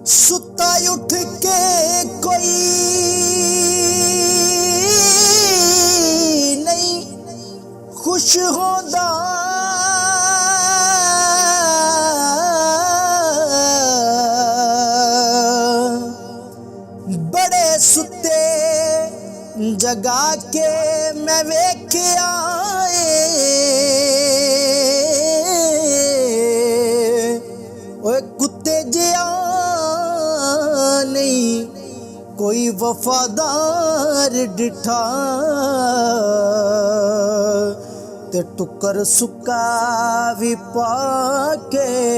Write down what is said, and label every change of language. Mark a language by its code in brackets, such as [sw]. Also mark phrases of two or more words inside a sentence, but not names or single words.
[pa] ستا اٹھ کے کوئی نہیں خوش ہوندا، بڑے ستے جگا کے میں ویکھیا کتے جیا نہیں کوئی وفادار ڈٹھا، تے ٹکر سکا بھی پا کے